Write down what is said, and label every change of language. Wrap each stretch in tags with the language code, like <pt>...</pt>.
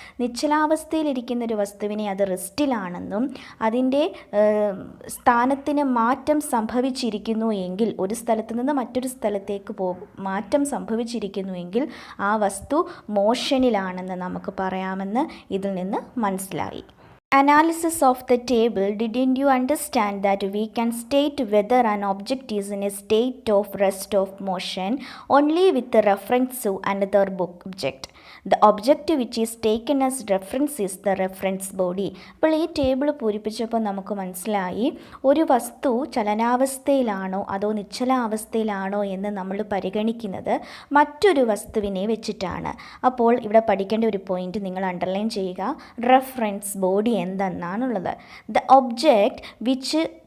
<ml>നിശ്ചലാവസ്ഥയിലിരിക്കുന്ന ഒരു വസ്തുവിനെ അത് റെസ്റ്റിലാണെന്നും അതിൻ്റെ സ്ഥാനത്തിന് മാറ്റം സംഭവിച്ചിരിക്കുന്നു എങ്കിൽ, ഒരു സ്ഥലത്ത് നിന്ന് മറ്റൊരു സ്ഥലത്തേക്ക് മാറ്റം സംഭവിച്ചിരിക്കുന്നു എങ്കിൽ ആ വസ്തു മോഷനിലാണെന്ന് നമുക്ക് പറയാമെന്ന് ഇതിൽ നിന്ന് മനസ്സിലായി.</ml> <en>Analysis of the table, didn't you understand that we can state whether an object is in a state of rest of motion only with the reference to another object? The object which is taken as reference is the reference body.</en> <ml>അപ്പോൾ ഈ table പൂരിപ്പിച്ചപ്പോൾ നമുക്ക് മനസ്സിലായി ഒരു വസ്തു ചലനാവസ്ഥയിലാണോ അതോ നിശ്ചലാവസ്ഥയിലാണോ എന്ന് നമ്മൾ പരിഗണിക്കുന്നത് മറ്റൊരു വസ്തുവിനെ വെച്ചിട്ടാണ്. അപ്പോൾ ഇവിടെ പഠിക്കേണ്ട ഒരു പോയിന്റ് നിങ്ങൾ അണ്ടർലൈൻ ചെയ്യുക. Reference body എന്തെന്നാണുള്ളത്.</ml> <en>the object which</en>